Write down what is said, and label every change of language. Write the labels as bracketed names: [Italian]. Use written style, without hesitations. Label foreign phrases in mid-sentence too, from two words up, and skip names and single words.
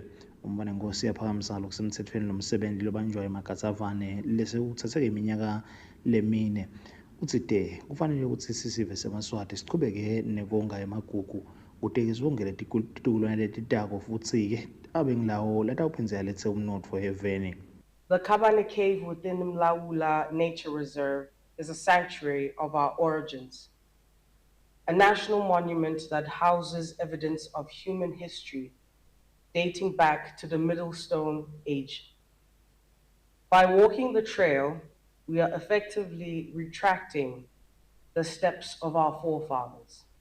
[Swati] Umntwana Nkosi yaphakamisa ngalokusemthethweni lomsebenzi lobanjwa eMagatsavane lesewuthatheke iminyaka lemine. Uthi kufanele ukuthi sisive seMaswati sichubeke nekonga emagugu kute-ke sibongele titukulwane letitako futsi-ke abe ngilawo latawuphindze aletse umnotfo eveni. [English] The Kabane Cave within Mlaula Nature Reserve is a sanctuary of our origins, a national monument that houses evidence of human history dating back to the Middle Stone Age. By walking the trail, we are effectively retracting the steps of our forefathers.